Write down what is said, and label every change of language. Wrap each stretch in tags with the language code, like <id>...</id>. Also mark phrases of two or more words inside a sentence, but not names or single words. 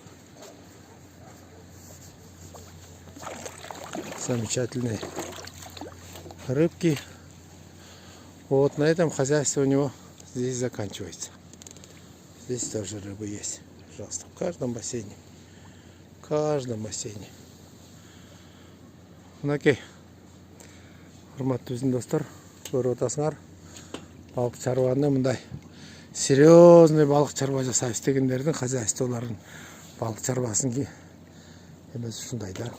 <ru>Замечательные рыбки. Вот на этом хозяйство у него здесь заканчивается. Здесь тоже рыбы есть. Пожалуйста, в каждом бассейне. В каждом бассейне.</ru> <ky>Мынакей. Урматтуу биздин достор, көрүп атасыңар. Балык чарбаны мындай серьезный балык чарба жасайбыз дегендердин хозяйстволорун Балық чарбасын эмес ушундай да.</ky>